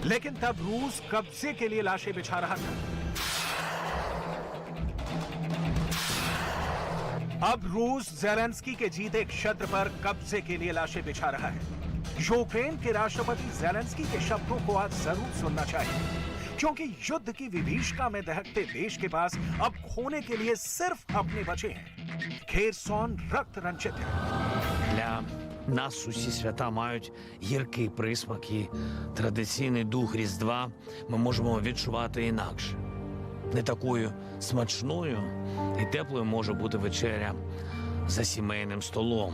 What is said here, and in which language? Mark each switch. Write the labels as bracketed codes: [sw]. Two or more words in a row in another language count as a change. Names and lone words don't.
[hi] लेकिन तब रूस कब्जे के लिए लाशें बिछा रहा था। अब रूस जेलेंस्की के जीते क्षेत्र पर कब्जे के लिए लाशें बिछा रहा है। यूक्रेन के राष्ट्रपति जेलेंस्की के शब्दों को आज जरूर सुनना चाहिए, क्योंकि युद्ध की विभीषिका में दहकते देश के पास अब खोने के लिए सिर्फ अपने बचे हैं। खेरसोन रक्त रंजित है। [uk] Для нас усі свята мають гіркий присмак, і традиційний дух Різдва ми можемо відчувати інакше. Не такою смачною і теплою може бути вечеря за сімейним столом.